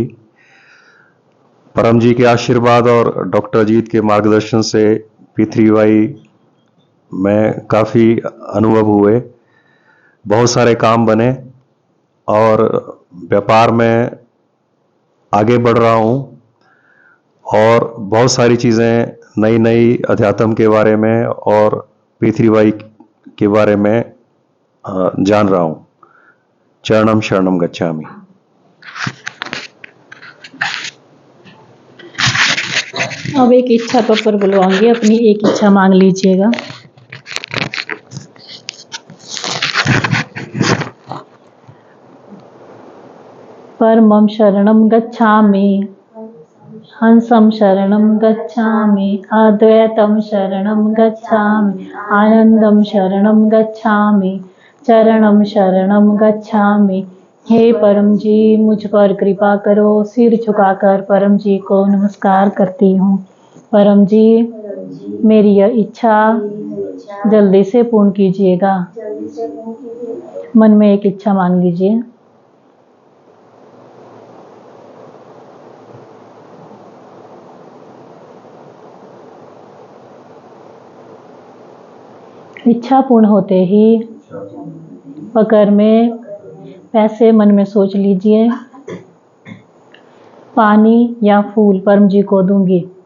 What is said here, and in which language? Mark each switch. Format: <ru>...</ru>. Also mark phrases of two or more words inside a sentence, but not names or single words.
<hi>परम जी के आशीर्वाद और डॉक्टर अजीत के मार्गदर्शन से पृथ्वीवाई में काफ़ी अनुभव हुए, बहुत सारे काम बने और व्यापार में आगे बढ़ रहा हूँ और बहुत सारी चीज़ें नई नई अध्यात्म के बारे में और पृथ्वीवाई के बारे में जान रहा हूँ।</hi> <sa>चरणम शरणम गच्छामि।</sa> <hi>अब एक इच्छा पर बुलवाऊंगी, अपनी एक इच्छा मांग लीजिएगा।</hi> <sa>परमं शरणं गच्छामि, हंसं शरणं गच्छामि, अद्वैतं शरणं गच्छामि, आनंदं शरणं गच्छामि, चरणं शरणं गच्छामि।</sa> <hi>हे परम जी मुझ पर कृपा करो। सिर झुकाकर परम जी को नमस्कार करती हूँ। परम जी मेरी यह इच्छा जल्दी से पूर्ण कीजिएगा। मन में एक इच्छा मांग लीजिए। इच्छा पूर्ण होते ही पकड़ में पैसे मन में सोच लीजिए, पानी या फूल परम जी को दूंगी।</hi>